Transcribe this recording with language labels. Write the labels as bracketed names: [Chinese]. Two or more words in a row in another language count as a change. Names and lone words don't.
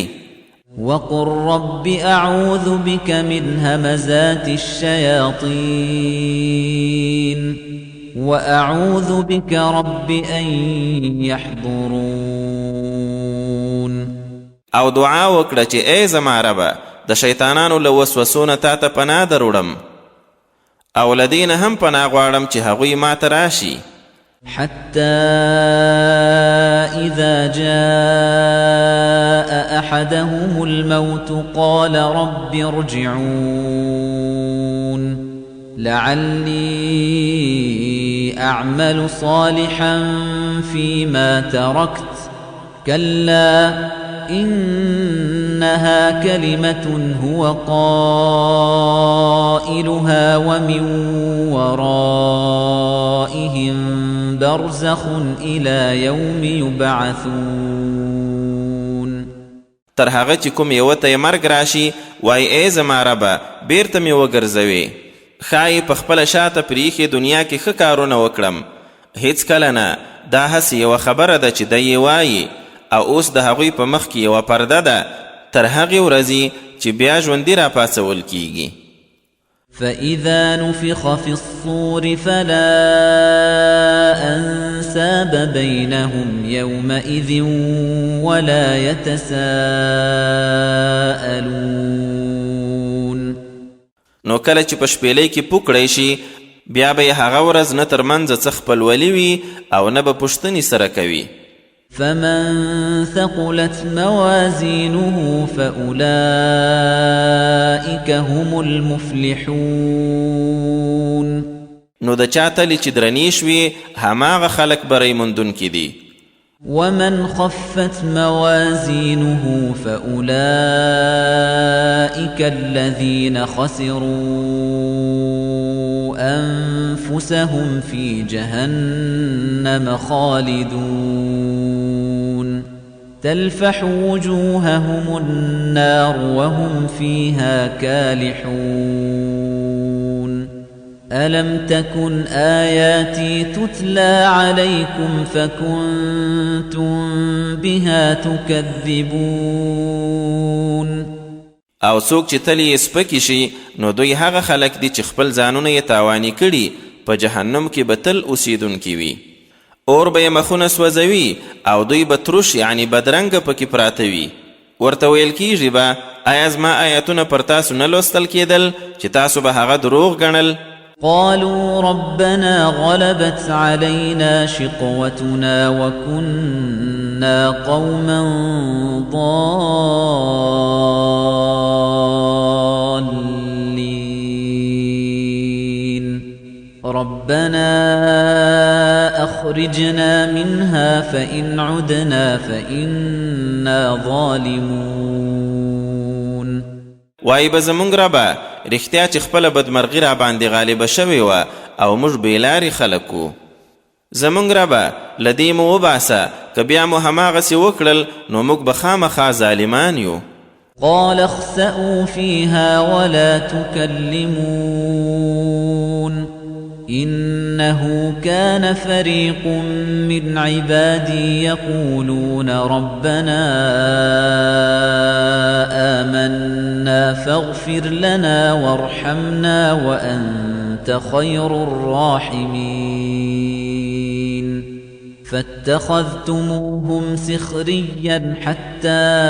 [Arabic] وقل رب أعوذ بك من همزات الشياطين وأعوذ بك رب أن يحضرون [Pashto] او دعا وکړه چې ای زما ربه د شیطانانو له وسوسو نه تا ته پناه دروړم او له دې نه هم پناه غواړم چې هغوی ما ته راشي [Arabic] حتى إذا جاء أحدهم الموت قال رب ارجعون لعلي أعمل صالحا فيما تركت كلا إنها كلمة هو قائلها ومن ورائهم برزخ إلى يوم يبعثون [Pashto] تر هغه چې کوم یوه ته یې مرګ راشي وایي ای زما ربه بیرته مې وګرځوې ښایي په خپله شاته پریښې دنیا کې ښه کارونه وکړم هیڅکله نه دا هسې یوه خبره ده چې دی یې وایي او اوس د هغوی په مخ کې یوه پرده ده تر هغې ورځې چې بیا ژوندي راپاڅول کیږي [Arabic] فإذا نفخ في الصور فلا أنساب بينهم يومئذ ولا يتساءلون [Pashto] نو کله چې په شپېلۍ کې پوکړی شي بیا به یې هغه ورځ نه تر منځه څه خپلولي وي او نه به پوښتنې سره کوي [Arabic] فمن ثقلت موازينه فأولئك هم المفلحون [Pashto] نو د چا تلې چې درنې شوي هماغه خلک بری موندونکي دي [Arabic] ومن خفت موازينه فأولئك الذين خسروا أنفسهم في جهنم خالدون تلفح وجوههم النار وهم فيها كالحون ألم تكن آياتي تتلى عليكم فكنتم بها تكذبون [Pashto] او څوک چې تل یې سپکې شي نو دوی هغه خلک دي چې خپل ځانونه یې تاواني کړي په جهنم کې به تل اوسیدونکي وي اور به یې مخونه سوځوي او دوی به تروش یعنی بدرنګه پکې پراته وي ورته ویل کیږي به آیا زما آیتونه پر تاسو نه لوستل کېدل چې تاسو به هغه دروغ ګڼل [Arabic] قالوا ربنا غلبت علينا شقوتنا وكنا قوما ضالين ربنا أخرجنا منها فإن عدنا فإنا ظالمون [Pashto] وای به زمونږ ربه رښتیا چې خپله بدمرغي را باندې غالبه شوې وه او موږ بېلارې خلک وو زمونږ ربه له دې مو وباسه که بیا مو هماغسې وکړل نو موږ به خامخا ظالمان یو [Arabic] قال اخسئوا فيها ولا تكلمون إنه كان فريق من عبادي يقولون ربنا آمنا فاغفر لنا وارحمنا وأنت خير الراحمين فاتخذتموهم سخريا حتى